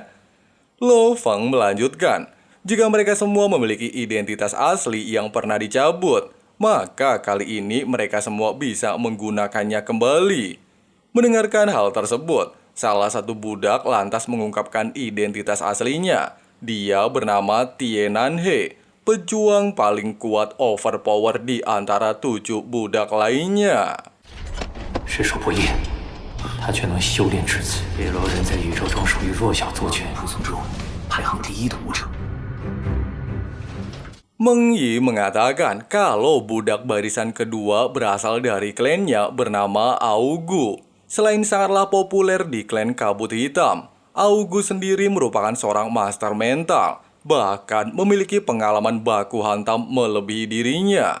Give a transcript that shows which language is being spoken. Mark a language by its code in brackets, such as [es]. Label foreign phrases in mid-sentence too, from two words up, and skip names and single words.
[id] Luo Feng melanjutkan, jika mereka semua memiliki identitas asli yang pernah dicabut, maka kali ini mereka semua bisa menggunakannya kembali. Mendengarkan hal tersebut, salah satu budak lantas mengungkapkan identitas aslinya. Dia bernama Tienan He, pejuang paling kuat overpower di antara 7 budak lainnya. [zh] 实属不易，他却能修炼至此。叶罗人在宇宙中属于弱小族群，仆从中排行第一的武者。 [id] Meng Yi mengatakan kalau budak barisan kedua berasal dari klannya bernama Augu. Selain sangatlah populer di klan Kabut Hitam, Augu sendiri merupakan seorang master mental, bahkan memiliki pengalaman baku hantam melebihi dirinya.